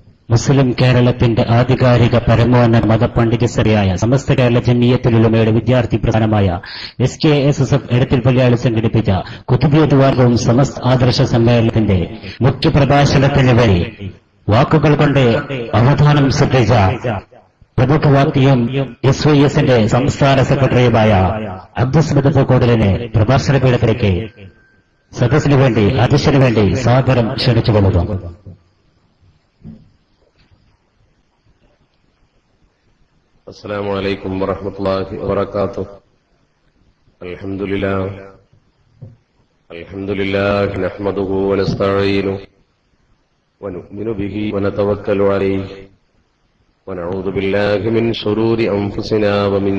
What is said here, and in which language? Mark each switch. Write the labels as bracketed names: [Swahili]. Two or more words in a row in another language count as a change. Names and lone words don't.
[Malayalam] മുസ്ലിം കേരളത്തിന്റെ ആധികാരിക പരമോന്നത മതപണ്ഡിതസഭയായ സമസ്ത കേരള ജംഇയ്യത്തുൽ വിദ്യാർത്ഥി പ്രസ്ഥാനമായ SKSSF എടത്തിൽ പള്ളിയാളി സംഘടിപ്പിച്ച ഖുതുബിയത്ത് വാർഗവും സമസ്ത ആദർശ സമ്മേളനത്തിന്റെ മുഖ്യപ്രഭാഷണത്തിന് വഴി വാക്കുകൾ കൊണ്ട് അവധാനം ശ്രദ്ധിച്ച പ്രമുഖ വാക്യം SYSന്റെ സംസ്ഥാന സെക്രട്ടറിയുമായ അബ്ദുസ്സമദ് പൂക്കോടലിനെ പ്രഭാഷണ പീഠത്തിലേക്ക് സദസ്സിനു വേണ്ടി അധ്യക്ഷന് വേണ്ടി സാദരം ക്ഷണിച്ചുകൊള്ളുന്നു. [Arabic] السلام عليكم ورحمة الله وبركاته. الحمد لله نحمده ونستعينه ونؤمن به ونتوكل عليه ونعوذ بالله من شرور أنفسنا ومن